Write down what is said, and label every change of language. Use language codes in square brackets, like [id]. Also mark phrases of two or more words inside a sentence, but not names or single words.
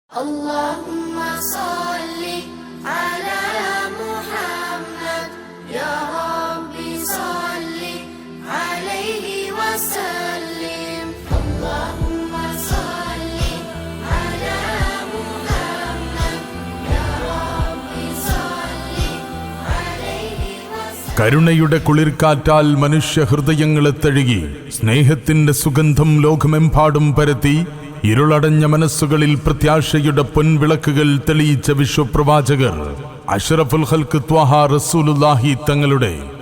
[ar] اللهم صل على محمد يا ربي صل عليه وسلم اللهم صل على محمد يا ربي صل عليه وسلم [ml] കരുണയുടെ കുളിർക്കാറ്റാൽ മനുഷ്യ ഹൃദയങ്ങളെ തഴുകി സ്നേഹത്തിന്റെ സുഗന്ധം ലോകമെമ്പാടും പരത്തി ഇരുളടഞ്ഞ മനസ്സുകളിൽ പ്രത്യാശയുടെ പൊൻവിളക്കുകൾ തെളിയിച്ച വിശ്വപ്രവാചകർ [ar] أشرف الخلق طه رسول الله [ml] തങ്ങളുടെ